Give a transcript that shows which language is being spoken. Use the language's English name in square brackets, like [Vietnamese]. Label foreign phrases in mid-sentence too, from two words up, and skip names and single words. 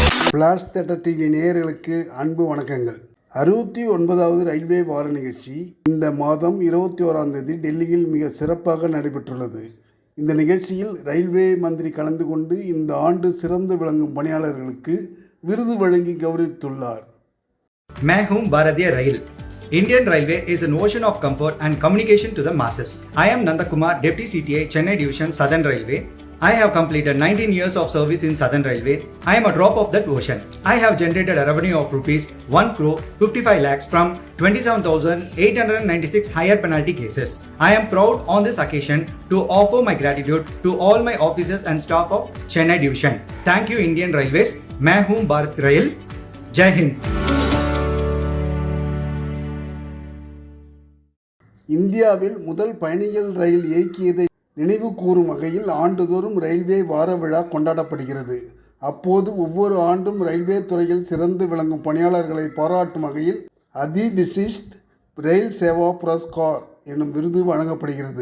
[Tamil] ஃப்ளாஷ் தியேட்டர் டிவி நேயர்களுக்கு அன்பு வணக்கங்கள். 69வது ரயில்வே வார நிகழ்ச்சி இந்த மாதம் 21ஆம் தேதி டெல்லியில் மிக சிறப்பாக நடைபெற்றுள்ளது. இந்த நிகழ்ச்சியில் ரயில்வே மந்திரி கலந்து கொண்டு இந்த ஆண்டு சிறந்து விளங்கும் பணியாளர்களுக்கு விருது வழங்கி கௌரவித்துள்ளார். [Hindi] मैं हूं भारतीय रेल. [English] Indian Railway is an ocean of comfort and communication to the masses. I am Nandakumar, Deputy CTA, Chennai Division, Southern Railway. I have completed 19 years of service in Southern Railway. I am a drop of that ocean. I have generated a revenue of rupees 1 crore 55 lakhs from 27,896 higher penalty cases. I am proud on this occasion to offer my gratitude to all my officers and staff of Chennai Division. Thank you Indian Railways. [Hindi] मैं हूं भारत रेल. जय हिंद. [Tamil] இந்தியாவில் முதல் பயணிகள் ரயில் இயக்கியதை நினைவு கூறும் வகையில் ஆண்டுதோறும் ரயில்வே வார விழா கொண்டாடப்படுகிறது. அப்போது ஒவ்வொரு ஆண்டும் ரயில்வே துறையில் சிறந்து விளங்கும் பணியாளர்களை பாராட்டும் வகையில் அதி விசிஷ்ட் ரயில் சேவா புரஸ்கார் எனும் விருது வழங்கப்படுகிறது.